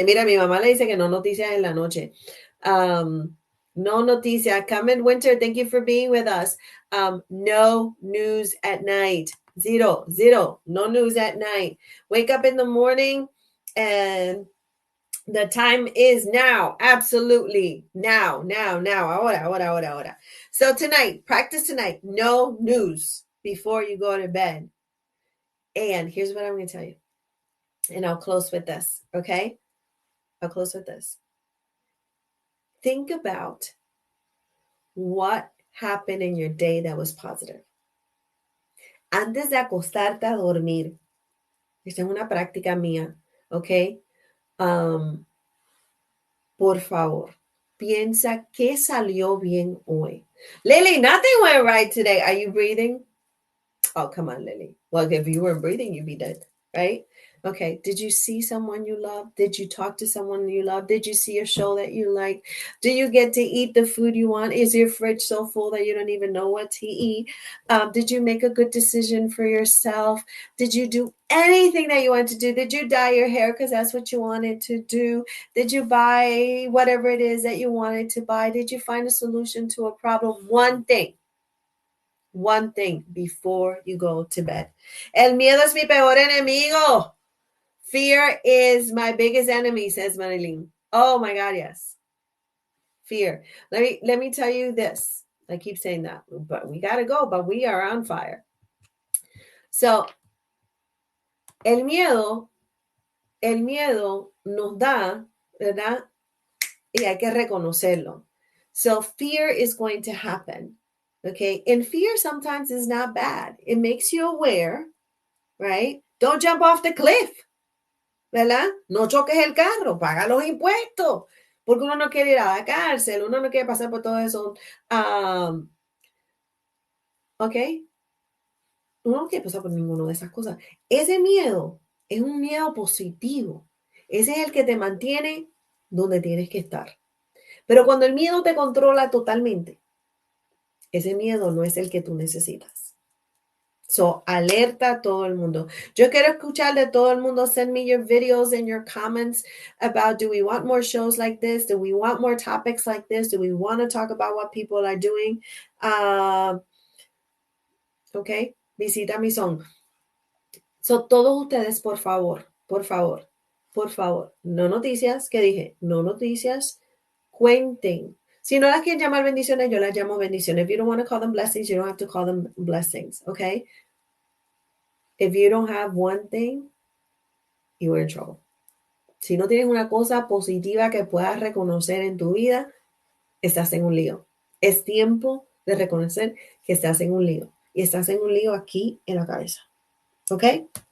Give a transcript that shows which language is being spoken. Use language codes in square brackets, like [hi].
[es] Mira, mi mamá le dice que no noticias en la noche. No noticias. [en] Carmen Winter, thank you for being with us. No news at night. Zero. No news at night. Wake up in the morning and the time is now. Absolutely. Now. [es] Ahora. [en] So practice tonight. No news before you go to bed. And here's what I'm going to tell you. And I'll close with this. Okay? Think about what happened in your day that was positive. [es] Antes de acostarte a dormir. Esta es una práctica mía. Okay? Por favor, piensa qué salió bien hoy. [en] Lily, nothing went right today. Are you breathing? Oh, come on, Lily. Well, if you weren't breathing, you'd be dead, right? Okay. Did you see someone you love? Did you talk to someone you love? Did you see a show that you like? Do you get to eat the food you want? Is your fridge so full that you don't even know what to eat? Did you make a good decision for yourself? Did you do anything that you wanted to do? Did you dye your hair because that's what you wanted to do? Did you buy whatever it is that you wanted to buy? Did you find a solution to a problem? One thing. one thing before you go to bed. [es] El miedo es mi peor enemigo. [en] Fear is my biggest enemy, says Marilyn. Oh my God, yes. Fear. Let me tell you this. I keep saying that, but we gotta go, but we are on fire. [es] So, el miedo nos da, ¿verdad? Y hay que reconocerlo. [en] So fear is going to happen. Okay. And fear sometimes is not bad. It makes you aware, right? Don't jump off the cliff, [es] ¿verdad? No choques el carro, paga los impuestos. Porque uno no quiere ir a la cárcel, uno no quiere pasar por todo eso. Ok. Uno no quiere pasar por ninguna de esas cosas. Ese miedo es un miedo positivo. Ese es el que te mantiene donde tienes que estar. Pero cuando el miedo te controla totalmente, ese miedo no es el que tú necesitas. So, alerta a todo el mundo. Yo quiero escuchar de todo el mundo. [en] Send me your videos and your comments about, do we want more shows like this? Do we want more topics like this? Do we want to talk about what people are doing? [es] Ok, visita mi song. So, todos ustedes, por favor, no noticias, ¿qué dije? No noticias, cuenten. Si no las quieren llamar bendiciones, yo las llamo bendiciones. [en] If you don't want to call them blessings, you don't have to call them blessings, okay? If you don't have one thing, you're in trouble. [es] Si no tienes una cosa positiva que puedas reconocer en tu vida, estás en un lío. Es tiempo de reconocer que estás en un lío. Y estás en un lío aquí en la cabeza, okay?